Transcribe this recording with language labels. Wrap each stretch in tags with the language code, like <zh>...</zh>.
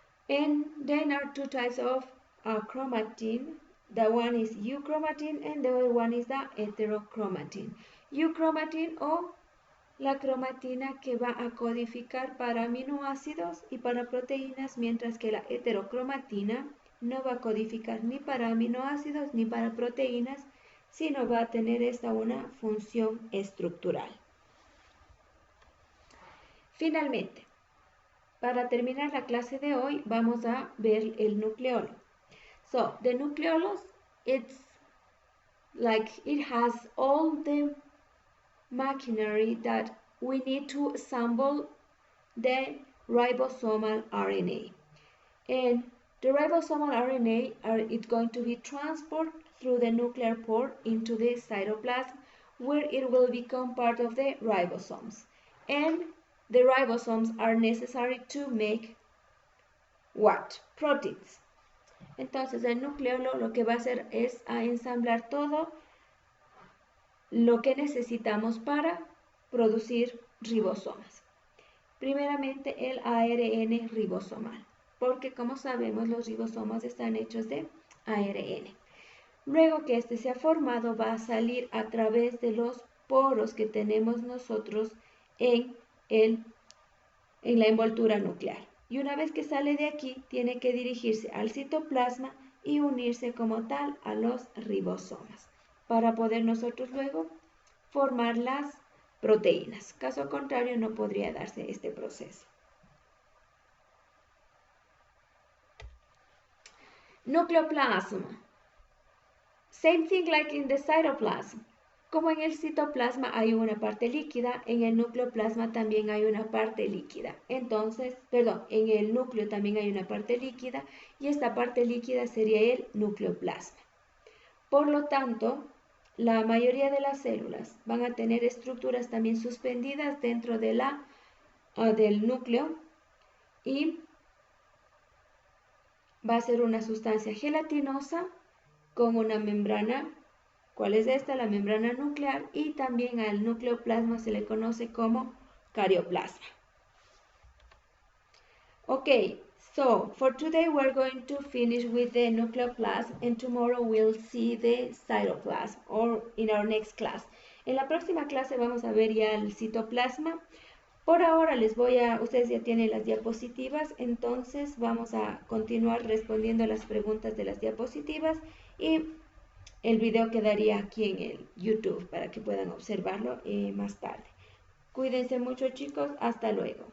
<en>And then are two types of chromatin. The one is euchromatin and the other one is the heterochromatin.</en> <es>Euchromatin o la cromatina que va a codificar para aminoácidos y para proteínas, mientras que la heterocromatina no va a codificar ni para aminoácidos ni para proteínas, sino va a tener esta una función estructural. Finalmente, para terminar la clase de hoy, vamos a ver el nucleolo.</es> <en>So, the nucleolus, it's like it has all the machinery that we need to assemble the ribosomal RNA. And the ribosomal RNA it's going to be transported through the nuclear pore into the cytoplasm, where it will become part of the ribosomes. And the ribosomes are necessary to make what? Proteins.</en> <es>Entonces el nucleolo lo que va a hacer es a ensamblar todo lo que necesitamos para producir ribosomas. Primeramente el ARN ribosomal, porque como sabemos los ribosomas están hechos de ARN. Luego que este se ha formado, va a salir a través de los poros que tenemos nosotros en la envoltura nuclear. Y una vez que sale de aquí, tiene que dirigirse al citoplasma y unirse como tal a los ribosomas, para poder nosotros luego formar las proteínas. Caso contrario, no podría darse este proceso.</es> <en>Nucleoplasm. Same thing like in the cytoplasm.</en> <es>Como en el citoplasma hay una parte líquida, en el nucleoplasma también hay una parte líquida. Entonces, en el núcleo también hay una parte líquida y esta parte líquida sería el nucleoplasma. Por lo tanto, la mayoría de las células van a tener estructuras también suspendidas dentro de del núcleo y va a ser una sustancia gelatinosa con una membrana. ¿Cuál es esta? La membrana nuclear, y también al nucleoplasma se le conoce como carioplasma.</es> <en>Okay, so for today we're going to finish with the nucleoplasm and tomorrow we'll see the cytoplasm or in our next class.</en> <es>En la próxima clase vamos a ver ya el citoplasma. Por ahora ustedes ya tienen las diapositivas, entonces vamos a continuar respondiendo las preguntas de las diapositivas y el video quedaría aquí en el YouTube para que puedan observarlo más tarde. Cuídense mucho, chicos. Hasta luego.</es>